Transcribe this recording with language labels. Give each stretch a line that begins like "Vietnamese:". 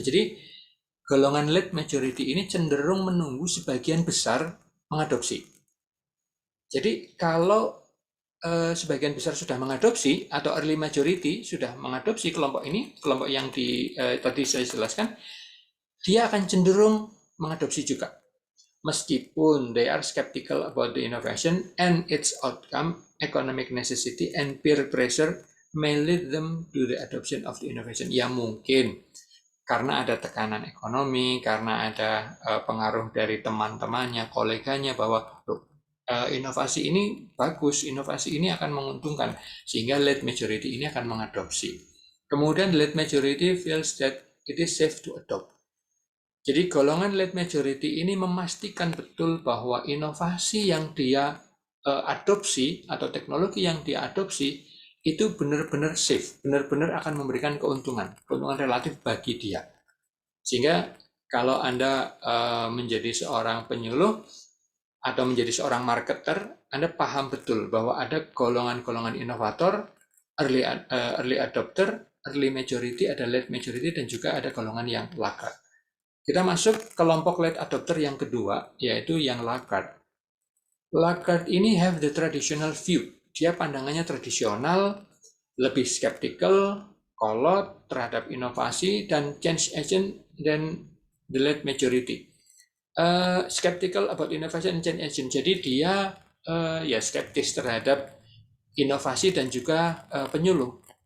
Indonesian: Jadi golongan late majority ini cenderung menunggu sebagian besar mengadopsi. Jadi kalau sebagian besar sudah mengadopsi atau early majority sudah mengadopsi kelompok ini, kelompok yang tadi saya jelaskan, dia akan cenderung mengadopsi juga. Meskipun
English: they are skeptical about the innovation and its outcome, economic necessity and peer pressure may lead them to the adoption of the innovation.
Indonesian: Ya mungkin karena ada tekanan ekonomi, karena ada pengaruh dari teman-temannya, koleganya bahwa inovasi ini bagus, inovasi ini akan menguntungkan, sehingga late majority ini akan mengadopsi. Kemudian
English: late majority feels that it is safe to adopt.
Indonesian: Jadi golongan late majority ini memastikan betul bahwa inovasi yang dia adopsi atau teknologi yang dia adopsi itu benar-benar safe, benar-benar akan memberikan keuntungan relatif bagi dia. Sehingga kalau Anda menjadi seorang penyuluh atau menjadi seorang marketer, Anda paham betul bahwa ada golongan-golongan inovator, early adopter, early majority, ada late majority, dan juga ada golongan yang laggard. Kita masuk kelompok late adopter yang kedua, yaitu yang laggard. Laggard ini
English: have the traditional view.
Indonesian: Dia pandangannya tradisional, lebih skeptical, kolot terhadap inovasi, dan change agent dan
English: the late majority. Skeptical about innovation and change agent.
Indonesian: Jadi dia ya skeptis terhadap inovasi dan juga penyuluh.